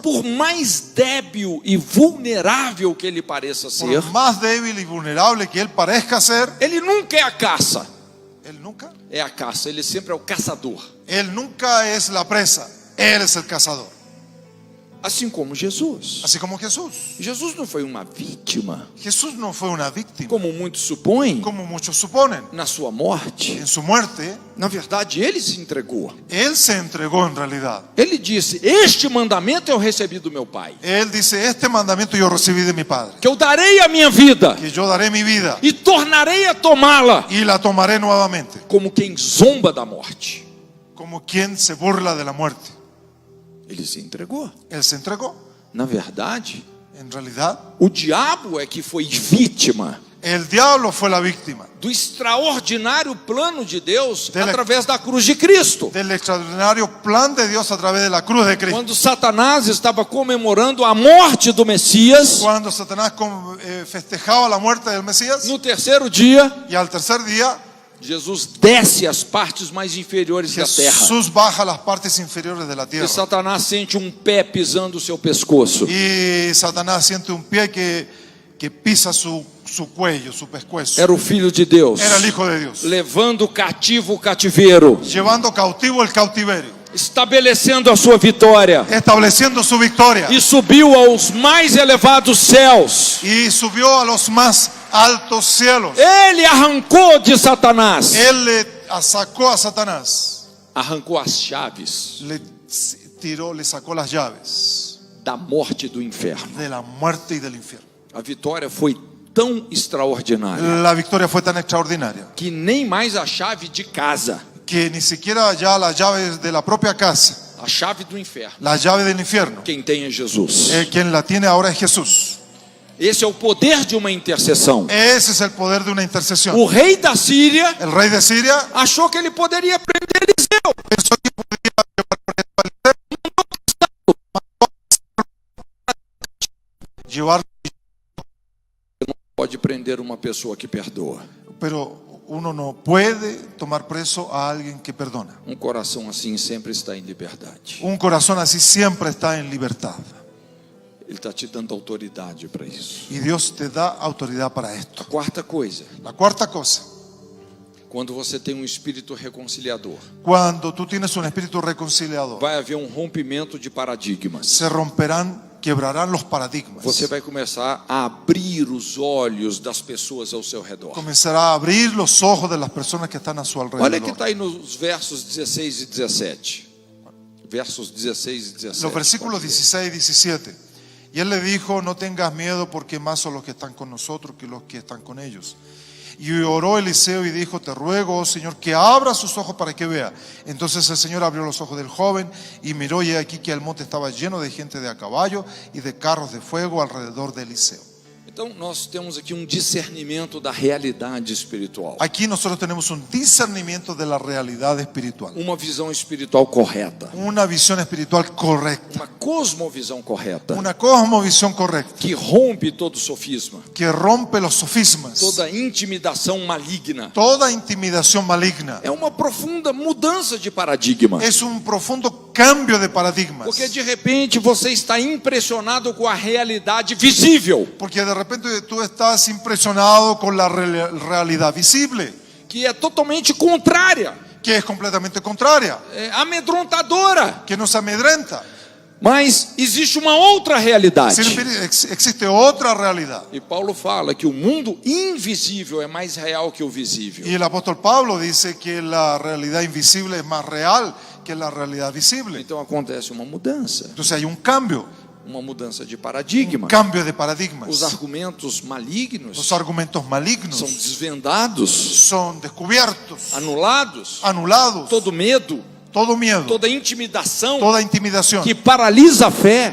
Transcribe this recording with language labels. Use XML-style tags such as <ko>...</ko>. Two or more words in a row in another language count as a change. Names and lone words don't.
<pt>por mais débil e vulnerável que ele pareça ser,</pt> <es>por más débil y vulnerable que él parezca ser,</es> <pt>ele nunca é a caça.</pt> <es>él nunca</es> <pt>Ele sempre é o caçador.</pt> <es>es la presa, él es el cazador.</es> <pt>Assim como Jesus.</pt> <es>Así como Jesús.</es> <pt>Jesus não foi uma vítima,</pt> <es>Jesús no fue una víctima,</es> <pt>como muitos supõem,</pt> <es>como muchos suponen.</es> <pt>na sua morte.</pt> <es>En su muerte,</es> <pt>Na verdade, ele se entregou.</pt> <es>él se entregó en realidad.</es> <pt>Ele disse: este mandamento eu recebi do meu Pai,</pt> <es>Él dice, este mandamiento yo recibí de mi Padre,</es> <pt>que eu darei a minha vida</pt> <es>que yo daré mi vida</es> <pt>e tornarei a tomá-la,</pt> <es>y la tomaré nuevamente,</es> <pt>como quem zomba da morte.</pt> <es>como quien se burla de la muerte.</es> <pt>Ele se entregou.</pt> <es>Él se entregó.</es> <pt>Na verdade,</pt> <es>En realidad,</es> <pt>o diabo é que foi vítima</pt> <es>el diablo fue la víctima</es> <pt>do extraordinário plano de Deus Dele- através da cruz de Cristo.</pt> <es>del extraordinario plan de Dios a través de la cruz de Cristo.</es> <pt>Quando Satanás estava comemorando a morte do Messias,</pt> <es>Cuando Satanás festejaba la muerte del Mesías,</es> <pt>no terceiro dia,</pt> <es>y al tercer día</es> <pt>Jesus desce às partes mais inferiores da terra.</pt> <es>Jesús baja las partes inferiores de la</es> <pt>E</pt> <es>tierra.</es> <pt>Satanás sente pé pisando o seu pescoço.</pt> <es>Y Satanás siente un pie que pisa su cuello, su pescuezo.</es> <pt>Era o Filho de Deus,</pt> <es>Era el Hijo de Dios,</es> <pt>levando cativo o cativeiro,</pt> <es>llevando cautivo el cautiverio,</es> <pt>estabelecendo a sua vitória,</pt> <es>estableciendo su victoria.</es> <pt>e subiu aos mais elevados céus.</pt> <es>Y subió a los más altos cielos.</es> <pt>Ele arrancou de Satanás,</pt> <es>Él le sacó a Satanás,</es> <pt>arrancou as chaves</pt> <es>le tiró, le sacó las llaves</es> <pt>da morte e do inferno.</pt> <es>de la muerte y del infierno.</es> <pt>A vitória foi tão extraordinária</pt> <es>La victoria fue tan extraordinaria</es> <pt>que nem mais a chave de casa,</pt> <es>que ni siquiera ya las llaves de la propia casa,</es> <pt>a chave do inferno,</pt> <es>la llave del infierno,</es> <pt>quem tem é Jesus.</pt> <es>quien la tiene ahora es Jesús.</es> <pt>Esse é o poder de uma intercessão.</pt> <es>Ese es el poder de una intercesión.</es> <pt>O rei da Síria</pt> <es>El rey de Siria</es> <pt>achou que ele poderia prender Eliseu.</pt> <es>pensó que podía llevar,</es> <pt>Pode prender uma pessoa que perdoa.</pt> <es>pero uno no puede tomar preso a alguien que perdona.</es> <pt>Um coração assim sempre está em liberdade.</pt> <es>Un corazón así siempre está en libertad.</es> <pt>Ele está te dando autoridade para isso.</pt> <es>Y Dios te da autoridad para</es> <pt>A</pt> <es>esto.</es> <pt>quarta coisa,</pt> <es>La cuarta cosa,</es> <pt>quando você tem um espírito reconciliador,</pt> <es>cuando tú tienes un espíritu reconciliador,</es> <pt>vai haver um rompimento de paradigmas.</pt> <es>se romperán, quebrarán los paradigmas.</es> <pt>Você vai começar a abrir os olhos das pessoas ao seu redor.</pt> <es>Comenzará a abrir los ojos de las personas que están a su</es> <pt>Olha que</pt> <es>alrededor.</es> <pt>está aí nos versos 16 e 17. Versos 16 e 17.</pt> <es>Los versículos 16 y 17. Y él le dijo: no tengas miedo, porque más son los que están con nosotros que los que están con ellos. Y oró Eliseo y dijo: te ruego, oh Señor, que abra sus ojos para que vea. Entonces el Señor abrió los ojos del joven y miró, y he aquí que el monte estaba lleno de gente de a caballo y de carros de fuego alrededor de Eliseo.</es> <pt>Então nós temos aqui um discernimento da realidade espiritual.</pt> <es>Aquí nosotros tenemos un discernimiento de la realidad espiritual,</es> <pt>Uma visão espiritual correta.</pt> <es>una visión espiritual correcta,</es> <pt>Uma cosmovisão correta.</pt> <es>una cosmovisión correcta</es> <pt>Que rompe todo sofisma.</pt> <es>que rompe los sofismas,</es> <pt>Toda intimidação maligna.</pt> <es>toda intimidación maligna.</es> <pt>É uma profunda mudança de paradigma.</pt> <es>Es un profundo cambio de paradigmas,</es> <pt>Porque de repente você está impressionado com a realidade visível,</pt> <es>porque de repente tú estás impresionado con la realidad visible,</es> <pt>que é totalmente contrária,</pt> <es>que es completamente contraria,</es> <pt>é amedrontadora.</pt> <es>que nos amedrenta.</es> <pt>Mas existe uma outra realidade.</pt> <es>Sin embargo, existe otra realidad.</es> <pt>E Paulo fala que o mundo invisível é mais real que o visível.</pt> <es>Y el apóstol Pablo dice que la realidad invisible es más real que la realidad visible.</es> <pt>Então acontece uma mudança,</pt> <es>Entonces hay un cambio</es> <pt>de paradigma.</pt> <es>cambio de paradigmas.</es> <pt>Os argumentos malignos</pt> <es>Los argumentos malignos</es> <pt>são desvendados,</pt> <es>son descubiertos,</es> <pt>anulados.</pt> <es>anulados,</es> <pt>Todo medo,</pt> <es>todo miedo,</es> <pt>toda intimidação</pt> <es>toda intimidación</es> <pt>que paralisa a fé,</pt>